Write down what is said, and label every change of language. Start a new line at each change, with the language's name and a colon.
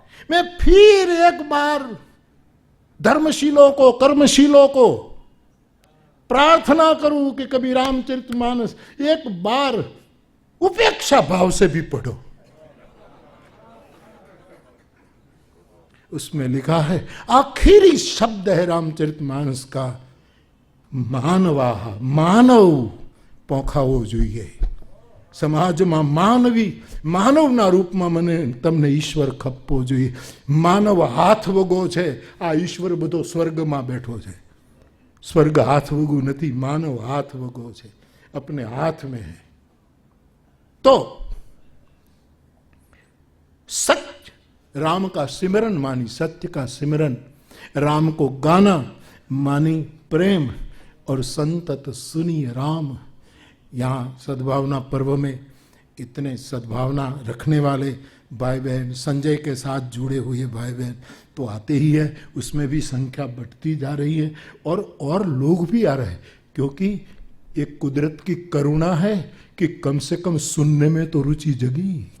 Hindi: मैं फिर एक बार धर्मशीलों को, कर्मशीलों को प्रार्थना करूं कि कभी रामचरितमानस एक बार उपेक्षा भाव से भी पढ़ो. उसमें लिखा है, आखिरी शब्द है रामचरितमानस का, मानवाह.
Gujarati: मानव પોખાવો જોઈએ. સમાજમાં માનવી, માનવના રૂપમાં મને તમને ઈશ્વર ખપવો જોઈએ. માનવ હાથ વગો છે, આ ઈશ્વર બધો સ્વર્ગમાં બેઠો છે. સ્વર્ગ હાથ વગું નથી, માનવ હાથ વગો છે, अपने हाथ में है.
Hindi: तो सत्य राम का सिमरन मानी, सत्य का सिमरन, राम को गाना मानी प्रेम, और संतत सुनिए राम. यहाँ सद्भावना पर्व में इतने सद्भावना रखने वाले भाई बहन, संजय के साथ जुड़े हुए भाई बहन तो आते ही है, उसमें भी संख्या बढ़ती जा रही है, और लोग भी आ रहे हैं, क्योंकि एक कुदरत की करुणा है कि कम से कम सुनने में तो रुचि जगी.